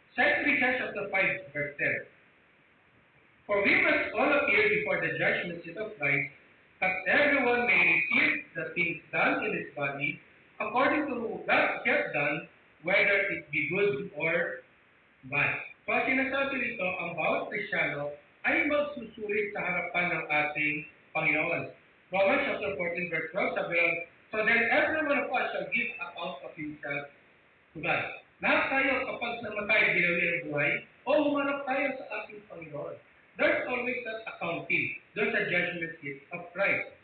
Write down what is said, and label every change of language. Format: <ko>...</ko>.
<en>2 Corinthians chapter 5, verse 10. For we must all appear before the judgment seat of Christ, that everyone may receive the things done in his body, according to that he has done, whether it be good or bad.</en> <tl>So, sinasabi nito, ang bawat Kristyano ay magsusulit sa harapan ng ating Panginoon.</tl> <en>Romans chapter 14, verse 12,</en> <tl>sabi lang,</tl> <en>so then every one of us shall give account of himself to God.</en> <tl>Lahat tayo, kapag namatay, binawi ng buhay, o humarap tayo sa ating Panginoon.</tl> <en>There's always that accounting. There's a judgment seat of Christ.</en>